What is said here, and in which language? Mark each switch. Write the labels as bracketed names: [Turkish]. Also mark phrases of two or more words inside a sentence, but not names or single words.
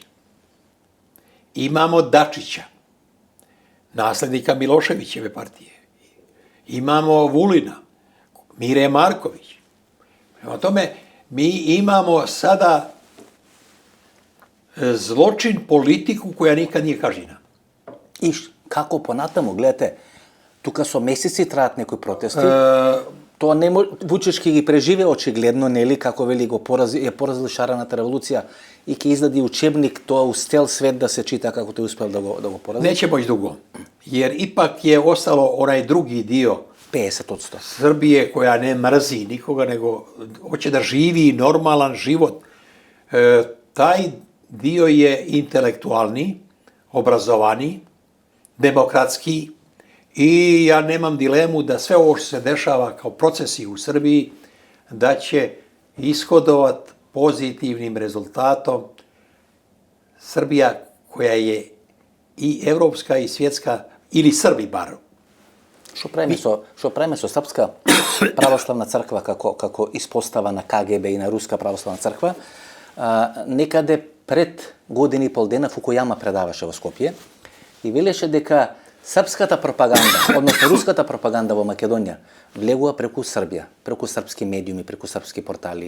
[Serbian] Imamo Dačića, nasljednika Miloševićeve partije. Imamo Vulina, Mire Marković. Prema tome, mi imamo sada zločin, politiku koja nikad nije kažnjena. [Macedonian] И како понатаму, гледајте, тука со месеци траат некои протести. Тоа не Вучич ќе ги преживе очигледно, нели, како вели го поразил шарената револуција и ќе издади учебник тоа у цел свет да се чита како тој успел да го порази. [Serbian] Neće moći dugo, jer ipak je ostalo onaj drugi dio 50%. Srbije koja ne mrzi nikoga, nego hoće da živi normalan život. Taj dio je intelektualni, obrazovani, demokratski, i ja nemam dilemu da sve ovo što se dešava kao procesi u Srbiji, da će ishodovat pozitivnim rezultatom Srbija koja je i evropska i svjetska, ili Srbi bar. [Macedonian] Што правиме со Српска православна црква како испостава на КГБ и на Руска православна црква? Некаде пред година и пол дена Фукујама предаваше во Скопје и велеше дека српската пропаганда, односно руската пропаганда во Македонија, влегува преку Србија, преку српски медиуми, преку српски портали.